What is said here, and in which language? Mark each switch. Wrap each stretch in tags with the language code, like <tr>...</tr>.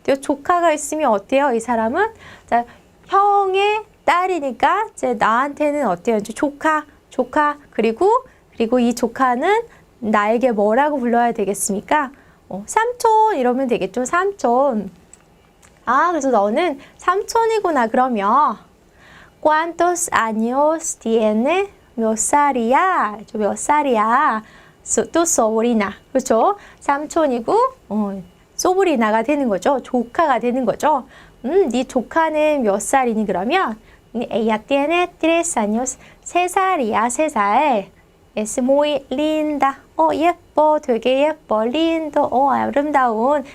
<ko>조카가 있으면 어때요? 이 사람은 자, 형의 딸이니까 이제 나한테는 어때요? 이제 조카 그리고 이 조카는 나에게 뭐라고 불러야 되겠습니까? 삼촌 이러면 되겠죠. 삼촌. 그래서 너는 삼촌이구나. 그러면</ko> <es>¿Cuántos años tiene?</es> <ko>몇 살이야? 몇 살이야?</ko> <es>tu sobrina.</es> <ko>그렇죠? 삼촌이고 소브리나가 되는 거죠. 조카가 되는 거죠. 네 조카는 몇 살이니? 그러면</ko> <es>ella tiene 3 años.</es> <ko>3살이야. 3살.</ko> <es>es muy linda.</es> <ko>예뻐. 되게 예뻐. lindo. 아름다운.</ko>